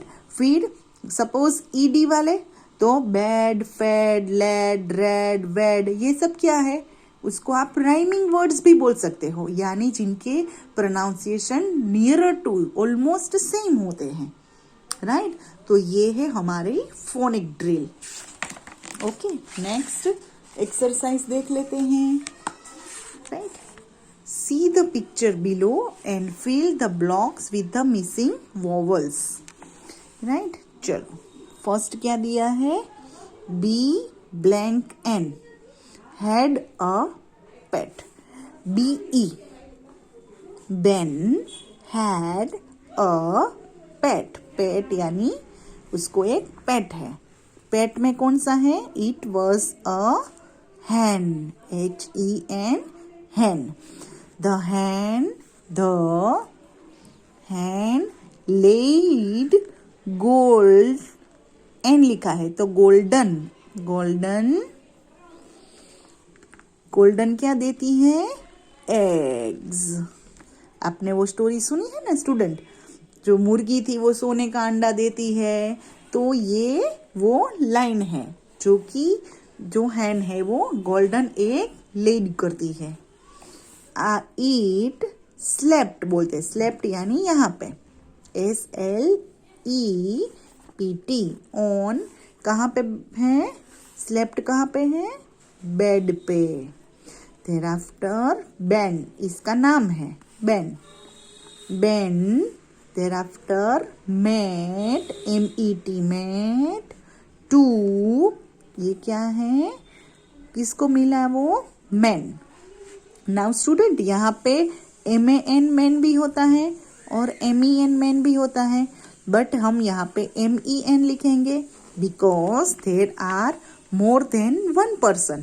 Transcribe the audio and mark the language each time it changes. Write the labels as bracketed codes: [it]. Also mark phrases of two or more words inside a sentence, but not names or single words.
[hi] फिर सपोज ईडी वाले तो बैड, फेड, लेड, रेड, वेड, ये सब क्या है, उसको आप [en] rhyming words [hi] भी बोल सकते हो, यानी जिनके प्रोनाउंसिएशन [en] nearer to almost same [hi] होते हैं, राइट. तो ये है हमारी [en] phonic drill. okay next exercise [hi] देख लेते हैं, [en] राइट. See the picture below and fill the blocks with the missing vowels. Right? [hi] चलो फर्स्ट क्या दिया है? [en] B_N had a pet. B-E Ben had a pet. [hi] Pet यानी उसको एक पेट है. पेट में कौन सा है? [en] It was a hen. H-E-N hen. The hen laid gold n [hi] लिखा है तो गोल्डन क्या देती है? [en] एग्स. [hi] आपने वो स्टोरी सुनी है ना स्टूडेंट, जो मुर्गी थी वो सोने का अंडा देती है. तो ये वो लाइन है जो कि जो हैन है वो [en] golden egg laid [hi] करती है. [en] it slept [hi] बोलते, स्लेप्ट यानी यहाँ पे SLEPT ऑन कहाँ पे है? स्लेप्ट कहाँ पे है? बेड पे. thereafter Ben इसका नाम है Ben. [en] thereafter met MET met to [hi] ये क्या है? किसको मिला वो? Men. नाउ स्टूडेंट यहाँ पे MAN मैन भी होता है और MEN मैन भी होता है, बट हम यहाँ पे MEN लिखेंगे [en] because there are more than one person.